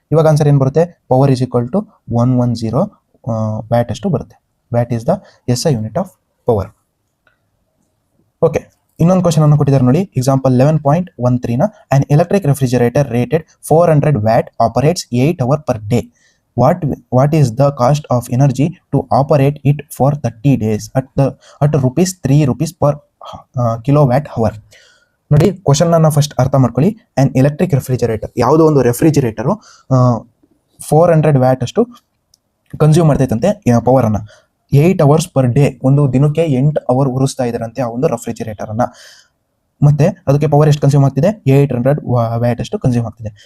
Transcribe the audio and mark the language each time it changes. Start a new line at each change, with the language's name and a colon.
Kannada: ಇವಾಗ ಆನ್ಸರ್ ಏನು ಬರುತ್ತೆ, power is equal to 110 watt ಅಷ್ಟು ಬರುತ್ತೆ.
English: Watt is the S I unit of power.
Kannada: Okay, ಇನ್ನೊಂದು ಕ್ವಶನ್ ಅನ್ನು ಕೊಟ್ಟಿದ್ದಾರೆ ನೋಡಿ, example 11.13ನ
English: An electric refrigerator rated 400 watt operates 8 hours per day. What is the cost of energy to operate it for 30 days at rupees 3 per kilowatt hour?
Kannada: ನೋಡಿ question ಅನ್ನ first ಅರ್ಥ ಮಾಡ್ಕೊಳ್ಳಿ.
English: an electric refrigerator,
Kannada: ಯಾವುದೋ ಒಂದು refrigerator 400 watt ಅಷ್ಟು consume ಮಾಡ್ತೈತಂತೆ power ಅನ್ನ.
English: 8 hours per day,
Kannada: ಒಂದು ದಿನಕ್ಕೆ 8 ಅವರ್ ಉರಿಸ್ತಾ ಇದಾರಂತೆ ಆ ಒಂದು ರೆಫ್ರಿಜರೇಟರ್ ಅನ್ನ. ಮತ್ತೆ ಅದಕ್ಕೆ ಪವರ್ ಎಷ್ಟು ಕನ್ಸ್ಯೂಮ್ ಆಗ್ತಿದೆ, 800 ವ್ಯಾಟ್ ಅಷ್ಟು ಕನ್ಸ್ಯೂಮ್ ಆಗ್ತಿದೆ.